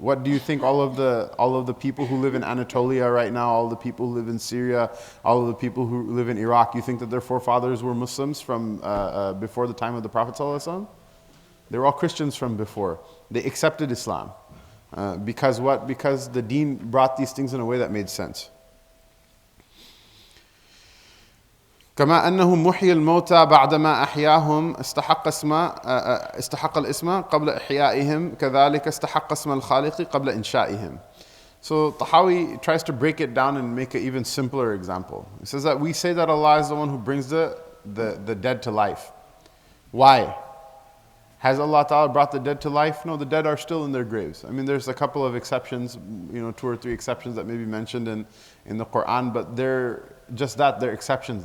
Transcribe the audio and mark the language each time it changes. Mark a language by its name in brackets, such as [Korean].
[English] What do you think all of the people who live in Anatolia right now, all the people who live in Syria, all of the people who live in Iraq, you think that their forefathers were Muslims from before the time of the Prophet ﷺ? They were all Christians from before. They accepted Islam. Because what? Because the deen brought these things in a way that made sense. [Arabic] كما أنه محيي الموتى بعدما أحياهم استحق الاسم قبل إحيائهم كذلك استحق اسم الخالق قبل إنشائهم. [English] So Tahawi tries to break it down and make an even simpler example. He says that we say that Allah is the one who brings the dead to life. Why? Has Allah Ta'ala brought the dead to life? No, the dead are still in their graves. I mean, there's a couple of exceptions, 2 or 3 exceptions that may be mentioned in the Quran, but they're exceptions.